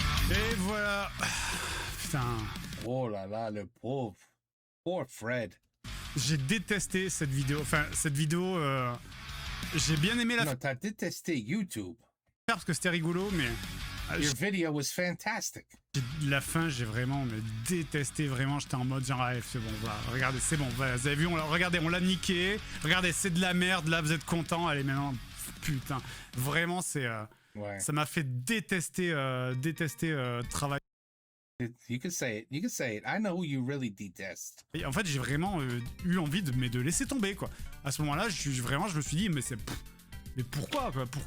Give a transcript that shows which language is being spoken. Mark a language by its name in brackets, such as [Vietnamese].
[French] Et voilà. Putain. Oh là là, le pauvre Fred. J'ai détesté cette vidéo. Enfin, cette vidéo, j'ai bien aimé la Non, t'as détesté YouTube. parce que c'était rigolo, mais [English] Your video was fantastic. [French] la fin, j'ai vraiment détesté. Vraiment, j'étais en mode genre, c'est bon, voilà, regardez, c'est bon, voilà, vous avez vu, regardez, on l'a niqué. Regardez, c'est de la merde. Là, vous êtes content. Allez, maintenant, putain, vraiment, c'est, ça m'a fait détester travail. [English] You can say it. You can say it. I know who you really detest. [French] Et en fait, j'ai vraiment eu envie de laisser tomber, quoi. À ce moment-là, je me suis dit, mais pourquoi, quoi?